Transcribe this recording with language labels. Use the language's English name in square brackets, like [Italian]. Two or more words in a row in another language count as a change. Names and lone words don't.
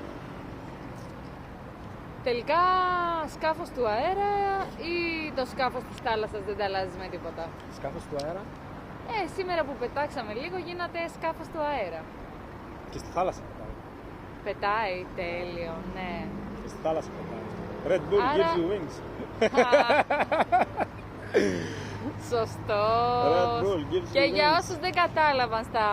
[Greek] Τελικά σκάφος του αέρα ή το σκάφος της θάλασσας δεν τα αλλάζεις με τίποτα? Σκάφος του αέρα Σήμερα που πετάξαμε λίγο γίνατε σκάφος του αέρα. και στη θάλασσα πετάει. Πετάει, τέλειο, ναι. Και στη θάλασσα πετάει. Red Bull Άρα- [English] gives you wings. [Greek] Σωστό. [English] Red Bull gives [Greek] Και [English] you [Greek] για [English] wings. [Greek] όσους δεν κατάλαβαν στα